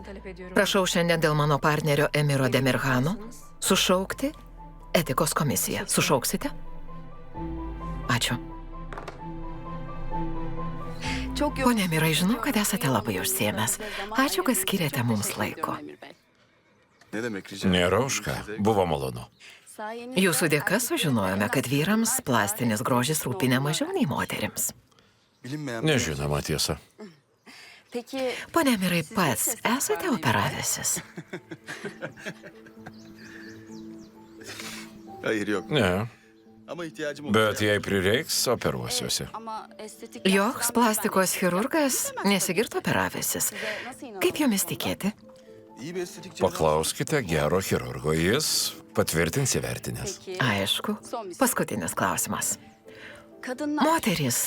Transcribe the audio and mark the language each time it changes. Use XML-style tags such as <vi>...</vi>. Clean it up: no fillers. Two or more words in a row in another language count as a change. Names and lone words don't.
<lt>Prašau šiandien dėl mano partnerio Emiro Demirhano sušaukti etikos komisiją. Sušauksite? Ačiū. Pone Emirai, žinau, kad esate labai užsiėmęs. Ačiū, kad skiriate mums laiko.</lt> <tr>Ne demek rica</tr> <lt>Nėra už ką. Buvo malonu. Jūsų dėka sužinojome, kad vyrams plastinis grožis rūpi ne mažiau nei moterims.</lt> <tr>Bilinmeyen...</tr> <lt>Nežinoma tiesa. Pone Emirai, pats esate operavęsis?</lt> <tr>Hayır yok.</tr> <lt>Ne,</lt> <tr>Ama ihtiyacım</tr> <lt>bet jei prireiks, operuosiuosi. Joks plastikos chirurgas nesigirtų operavęsis. Kaip jomis tikėti?</lt> <tr>İyi bir estetik cerrah...</tr> <lt>Paklauskite gero chirurgo, jis patvirtins įvertinęs. Aišku. Paskutinis klausimas. Moterys.</lt>